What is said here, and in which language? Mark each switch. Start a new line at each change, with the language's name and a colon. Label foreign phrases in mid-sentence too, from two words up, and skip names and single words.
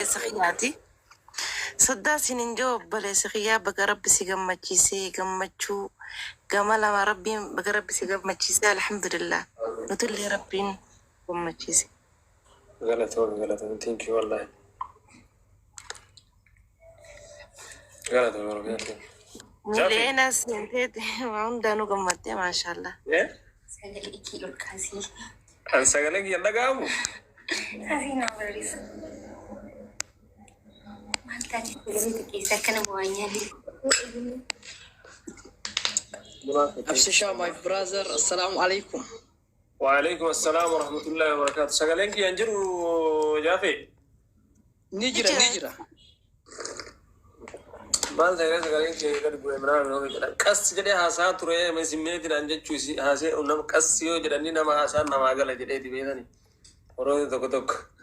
Oromo: Obboleessa kiyyaati. Saddaa sinin joo obboleessa kiyyaa, baga Rabbi si gammachiisee, gammachuu gama lama Rabbiin baga Rabbi si gammachiisee, alhamdulillah. Nutullee Rabbiin gammachiise. Galatoon, galatoon.
English: Thank you, wallahi.
Oromo: Galatoon, Oromiyaa,
English: thank you.
Oromo: Mileena seenteeti, waa hundaanuu gammaddee, maashaallah. Eh? Sagalee kee ol kaasee. Kan sagalee kiyya dhaga'amu? Kaasee naa barreessa. Maal taatee sagalee xiqqeessa akkana bu'aa nyaalee? Absishaa,
English: my brother,
Arabic: السلام عليكم. وعليكم السلام ورحمة الله وبركاته.
Oromo: Sagaleen kiyya hin jiru, Jaafe? Ni jira, ni jira. Maal ta'e, sagaleen kiyya gad bu'e, minaan nama jedhan. Qas jedhee haasaa ture, mee simmeetiin aan jechuu isi-, haasee, nama qas yoo jedhanii nama haasaan namaa gala jedheeti beekani. Oromoo tokko tokko.